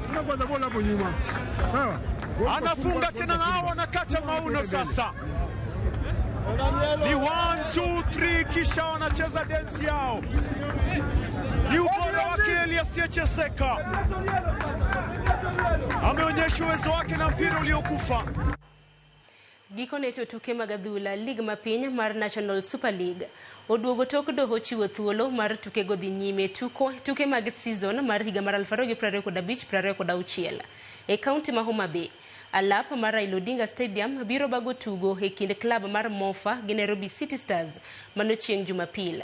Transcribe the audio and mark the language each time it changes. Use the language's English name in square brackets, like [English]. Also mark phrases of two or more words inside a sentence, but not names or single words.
[Swahili] Anafunga tena na hao wanakata mauno sasa. Ni 1-2-3 kisha wanacheza dance yao. Ni ubora wake Elias Weche Seka. Ameonyesha uwezo wake na mpira uliokufa. [Luo (Kenya and Tanzania)] Gikone to tuke mag adhula lig mapiny mar National Super League oduogo tok doho chiwo thuolo mar tuke go dhi nyime tuke mag season mar higa mar 2025-2026 e kaunti ma Homa Bay. Alap mar Raila Odinga Stadium biro bago tugo e kind klab mar Mofa gi Nairobi City Stars manochieng' Jumapil.